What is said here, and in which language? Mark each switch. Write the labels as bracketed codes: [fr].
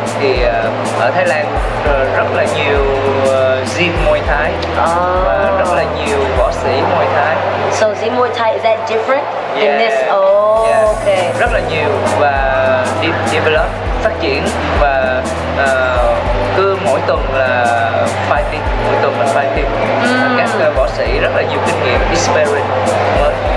[vi] Thì ở Thái Lan rất là nhiều gym Muay Thái và rất là nhiều võ sĩ Muay Thái. [en] So gym Muay Thai, is that different in this? Okay. [vi] Rất là nhiều và [en] develop, [vi] phát triển và cứ mỗi tuần là [en] fighting, [vi] mỗi tuần là fighting. Các võ sĩ rất là nhiều kinh nghiệm, [en] experience more.